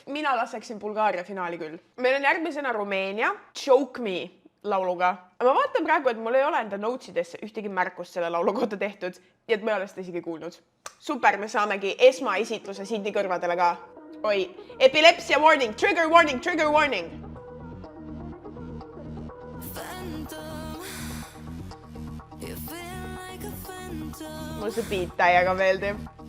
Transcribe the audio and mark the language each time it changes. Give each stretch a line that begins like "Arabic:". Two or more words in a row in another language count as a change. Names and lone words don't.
Estonian: Mina laseksin Bulgaaria finaali küll. Meil on järgmisena Rumeenia, Choke Me lauluga. Ma vaatan praegu, et mul ei ole enda notesidesse ühtegi märkust selle laulu kohta tehtud, ja et ma ei ole seda isegi kuulnud. Super, me saamegi esmaesitluse Sindi kõrvadele ka. Oi, epilepsia warning,
English: trigger warning, trigger warning.
Estonian: Mulle see beat täiega meeldib.